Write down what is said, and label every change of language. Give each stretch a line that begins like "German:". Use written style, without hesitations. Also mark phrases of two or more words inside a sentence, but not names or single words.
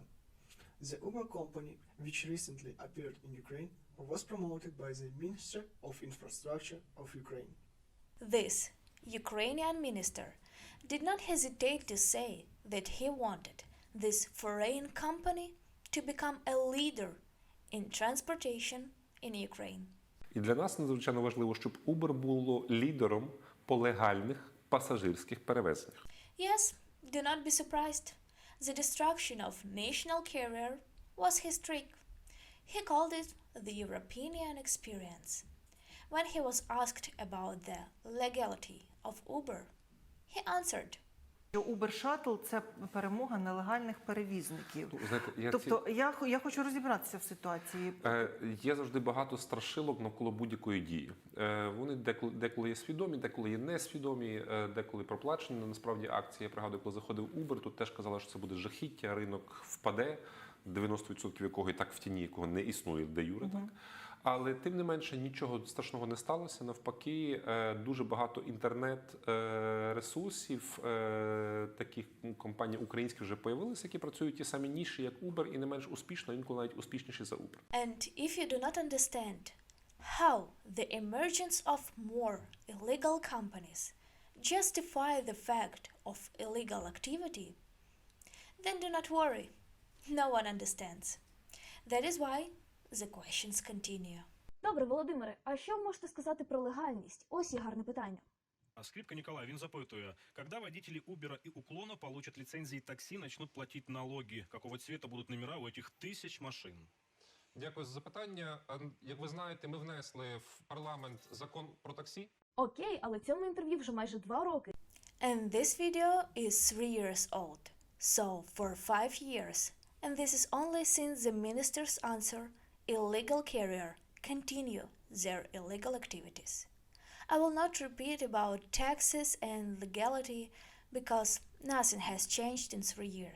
English: The Uber company, which recently appeared in Ukraine, was promoted by the Minister of Infrastructure of Ukraine. This Ukrainian minister did not hesitate to say that he wanted this foreign company to become a leader in transportation in Ukraine.
Ukrainian: І для нас надзвичайно важливо, щоб Uber було лідером по легальних пасажирських перевезеннях.
English: Yes, do not be surprised. The destruction of national carrier was his trick. He called it the European experience. When he was asked about the legality of Uber, he answered, Uber Shuttle –
Ukrainian: це перемога нелегальних перевізників. Знаєте, Тобто я хочу розібратися в ситуації. Є завжди багато страшилок навколо будь-якої дії. Вони деколи є свідомі, деколи є несвідомі, деколи проплачені. Насправді акції, я пригадую, коли заходив Uber, тут теж казали, що це буде жахіття, ринок впаде, 90% якого і так в тіні, якого не існує де юре, так. Але тим не менше нічого страшного не сталося. Навпаки, дуже багато інтернет-ресурсів, таких компаній українських вже появилися, які працюють ті самі ніші, як Uber, і не менш успішно, інколи навіть успішніші за Uber.
English: And if you do not understand how the emergence of more illegal companies justify the fact of illegal activity, then do not worry. No one understands. That is why the questions continue.
Ukrainian: Добре, Володимире, а що ви можете сказати про легальність? Ось є гарне питання. Скрипка Николай, він запитує,
Russian: когда водители Uber и Уклона получат лицензии такси, начнут платить налоги? Какого цвета будут номера у этих тысяч машин?
Ukrainian: Дякую за запитання. Як ви знаєте, ми внесли в парламент закон про таксі. Окей, але цьому інтерв'ю вже майже 2 роки.
English: And this video is 3 years old. So for 5 years. And this is only since the minister's answer, illegal carrier continue their illegal activities. I will not repeat about taxes and legality because nothing has changed in 3 years.